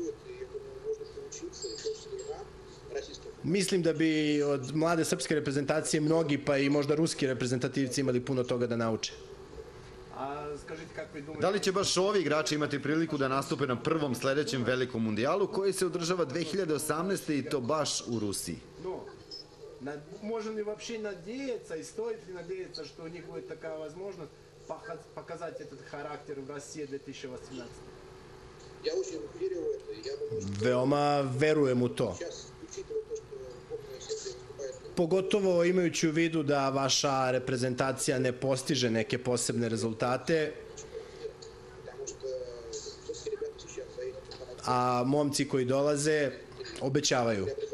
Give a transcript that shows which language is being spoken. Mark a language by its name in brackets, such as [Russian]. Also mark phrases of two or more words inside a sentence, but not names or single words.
[Serbian] Mislim da bi od mlade srpske reprezentacije mnogi, pa i možda ruski reprezentativci imali puno toga da nauče. Da li će baš ovi igrači imati priliku da nastupe na prvom sledećem velikom mundijalu koji se održava 2018. i to baš u Rusiji? [Russian] Можно ли вообще надеяться и стоит ли надеяться, что у них будет такая возможность показать этот характер в России 2018? [Serbian] Veoma verujem u to. Pogotovo imajući u vidu da vaša reprezentacija ne postiže neke posebne rezultate, a momci koji dolaze obećavaju.